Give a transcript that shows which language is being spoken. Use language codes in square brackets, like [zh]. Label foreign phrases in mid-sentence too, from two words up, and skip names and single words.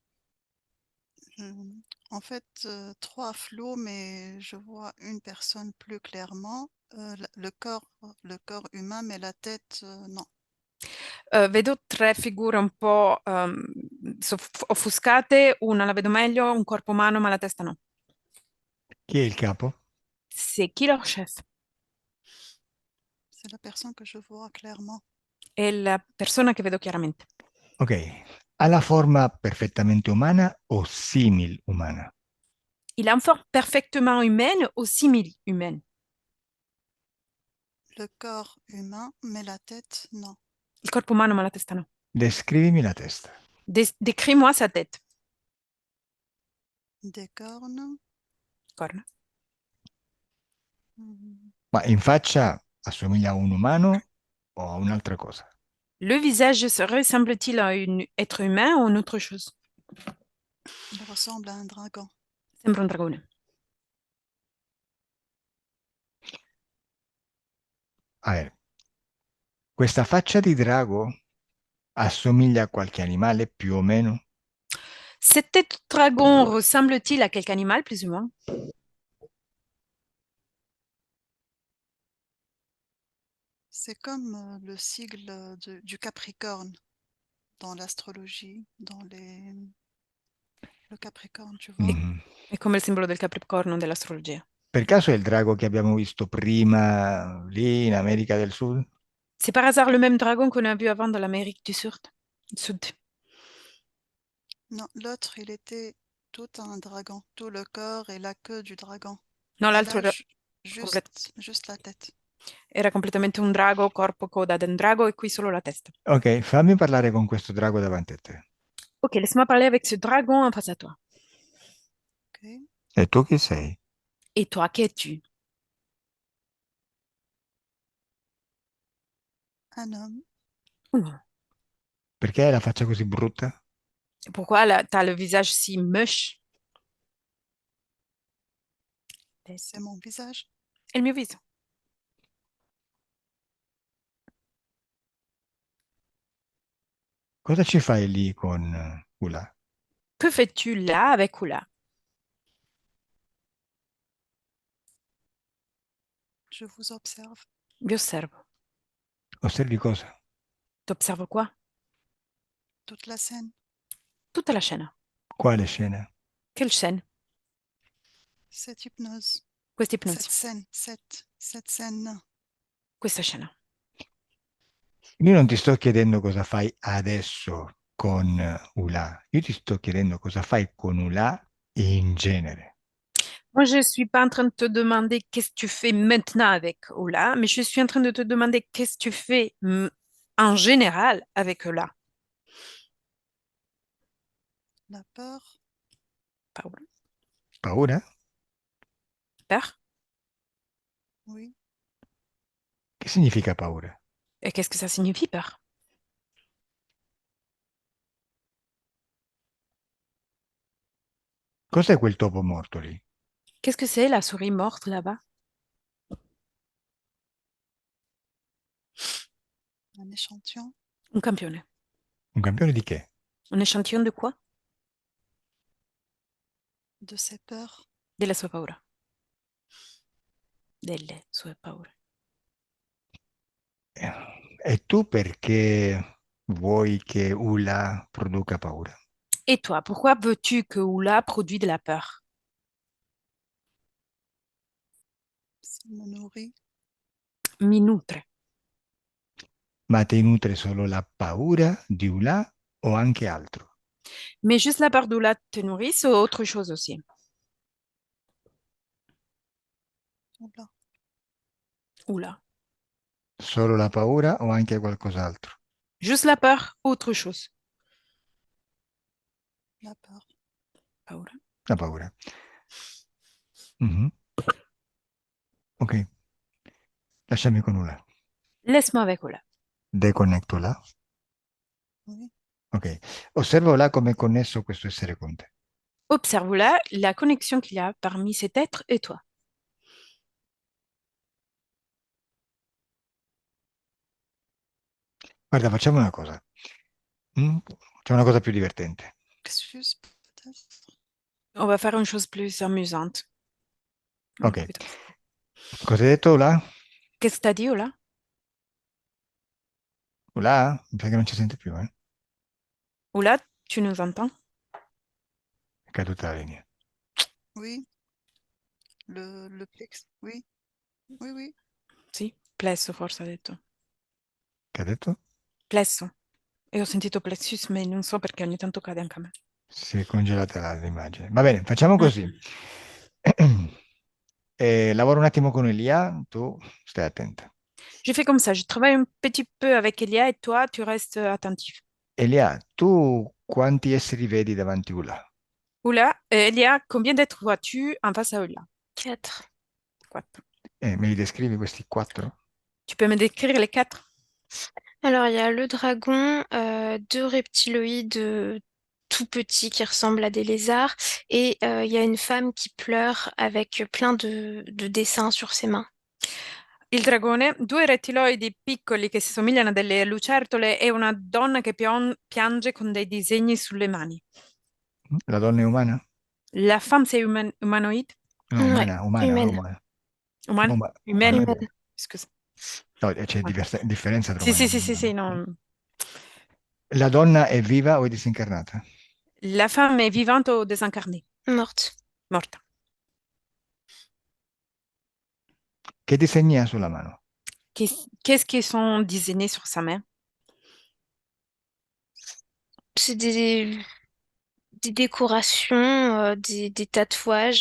[fr] En fait, 3 flots, mais je vois une personne plus clairement. Le corps humain, mais la tête, non. [it] Vedo tre figure un po' offuscate, una la vedo meglio, un corpo umano, ma la testa no. Chi è il capo? [fr] C'est qui leur chef? C'est la personne que je vois clairement. [it] È la persona che vedo chiaramente. Ok. Ha la forma perfettamente umana o simil umana? [fr] Il a une forme parfaitement humaine ou simili-humaine. Le corps humain, mais la tête, non. [it] Il corpo umano, ma la testa no. Descrivimi la testa. [fr] Décris-moi sa tête. Des cornes. [it] Corna. Ma in faccia assomiglia a un umano o a un'altra cosa? [fr] Le visage ressemble-t-il à un être humain ou une autre chose? Il ressemble à un dragon. [it] Sembra un dragone. [es] A ver, [it] questa faccia di drago assomiglia a qualche animale più o meno? [fr] Cette tête de dragon ressemble-t-il à quelque animal, plus ou moins? C'est comme le sigle du Capricorne dans l'astrologie, le Capricorne, tu vois. Mhm. [it] È come il simbolo del Capricorno dell'astrologia. Per caso è il drago che abbiamo visto prima lì in America del Sud? [fr] C'est par hasard le même dragon qu'on a vu avant dans l'Amérique du Sud? Sud. Non, l'autre, il était tout un dragon, tout le corps et la queue du dragon. [it] No, [fr] Et [it] l'altro là, era, [fr] juste la tête. [it] era completamente un drago, corpo, coda d'un drago e qui solo la testa. Ok, fammi parlare con questo drago davanti a te. [fr] Ok, laisse-moi parler avec ce dragon en face à toi. Ok. [it] E tu chi sei? [fr] Et toi, qui es-tu? Un homme. Oh. [it] Perché hai la faccia così brutta? [fr] Pourquoi t'as le visage si moche? C'est mon visage. [it] È il mio viso. Cosa ci fai lì con Ula? [fr] Que fais-tu là avec Oula? Je vous observe. [it] Vi osservo. Osservi cosa? [fr] T'observes quoi? Toute la scène. [it] Tutta la scena. Quale scena? [fr] Quelle scène? Cette hypnose. [it] Questa ipnosi. [fr] Cette scène. Cette scène. [it] Questa scena. Io non ti sto chiedendo cosa fai adesso con Ula, io ti sto chiedendo cosa fai con Ula in genere. [fr] Moi, je ne suis pas en train de te demander qu'est-ce que tu fais maintenant avec Oula, mais je suis en train de te demander qu'est-ce que tu fais en général avec Oula. La peur. [it] Paola. Paura? [fr] Peur? Oui. [it] Che significa paura? [fr] Et qu'est-ce que ça signifie, peur? [it] Cos'è quel topo morto lì? [fr] Qu'est-ce que c'est la souris morte là-bas? Un échantillon. [it] Un campione. Un campione di che? [fr] Un échantillon de quoi? De ses peurs. [it] Delle sue paure. Delle sue paure. E tu perché vuoi che Ula produca paura? [fr] Et toi, pourquoi veux-tu que Oula produise de la peur? Ça me nourrit. [it] Mi nutre. Ma ti nutre solo la paura di Ula o anche altro? [fr] Mais juste la peur d'Oula te nourrit, c'est autre chose aussi. Oula. Oula. [it] Solo la paura o anche qualcos'altro? [fr] Juste la peur, autre chose. La peur. [it] Paura. La paura. Mhm. Ok, lasciami con Ula. [fr] Laisse-moi avec Oula. [it] Deconnecto là. [fr] Oui. [it] Ok, osservo là come è connesso questo essere con te. [fr] Observe là la connexion qu'il y a parmi cet être et toi. [it] Guarda, facciamo una cosa. C'è una cosa più divertente. [fr] Excuse, peut-être. On va faire une chose plus amusante. [it] Ok. Cosa hai detto là? [fr] Qu'est-ce que t'as dit, Ola? Là? [it] Mi sa che non ci sente più, eh? [fr] Oula, tu nous entends? [it] È caduta la linea. [fr] Oui. Le plex. Oui. Oui, oui. [it] Sì, plesso forse ha detto. Che ha detto? Plesso. E ho sentito plexus, ma non so perché ogni tanto cade anche a me. Si è congelata l'immagine. Va bene, facciamo così. Lavoro un attimo con Elia, tu stai attenta. [fr] Je fais comme ça, je travaille un petit peu avec Elia et toi, tu restes attentif. [it] Elia, tu quanti esseri vedi davanti Ula? [fr] Oula, il y a combien d'êtres vois-tu en face à Oula? 4. Quatre. [it] Me li descrivi questi 4? [fr] Tu peux me décrire les 4? Alors, il y a le dragon, deux reptiloïdes tout petits qui ressemblent à des lézards, et il y a une femme qui pleure avec plein de dessins sur ses mains. [it] Il dragone, 2 rettiloidi piccoli che si somigliano a delle lucertole e una donna che piange con dei disegni sulle mani. La donna è umana? [fr] La femme, c'est humanoïde? [it] No, [fr] Ouais, [it] umana, [fr] humaine. [it] umana. Umane? Humaine? Umana. [fr] Humaine. [it] Scusa. No, c'è Umane. differenza tra Sì, umano sì, e sì, sì, sì, umano. no. La donna è viva o è disincarnata? [fr] La femme est vivante ou désincarnée? Morte. [it] Morte. Che disegni ha sulla mano? [fr] Qu'est-ce qu'ils sont désignés sur sa main? C'est des décorations, des tatouages.